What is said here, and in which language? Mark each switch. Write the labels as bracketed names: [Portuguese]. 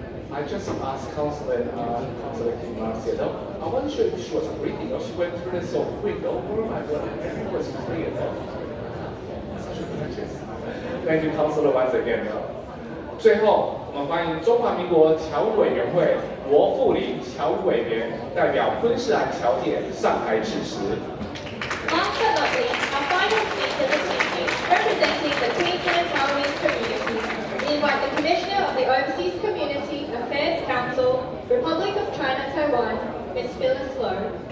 [English] I just asked Councillor Kim Marks, I wasn't sure if she was reading or she went through it so quick. Oh my God, everything was clear. Such a practice. Thank you, Councillor, once again. [Chinese] 最后，我们欢迎中华民国侨务委员会罗富林侨务委员代表昆士兰侨界上台致辞。 [English] Last but not least, our final speaker this evening, representing the Queensland Taiwanese community, we invite the Commissioner of the Overseas Community Affairs Council, Republic of China, Taiwan, Ms. Phyllis Lowe.